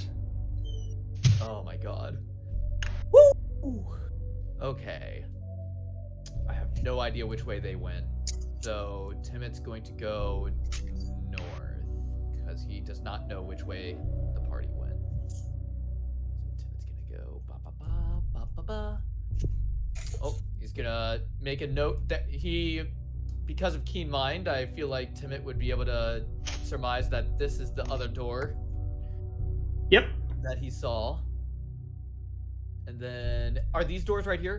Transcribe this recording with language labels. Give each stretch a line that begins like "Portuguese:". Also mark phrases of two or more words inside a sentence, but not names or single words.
English: Oh my god. Woo! Okay. I have no idea which way they went. So Timot's going to go north because he does not know which way the party went. So Timot's gonna go ba ba ba ba ba ba. Oh, he's gonna make a note that because of keen mind, I feel like Timot would be able to surmise that this is the other door Yep. that he saw. And then, are these doors right here?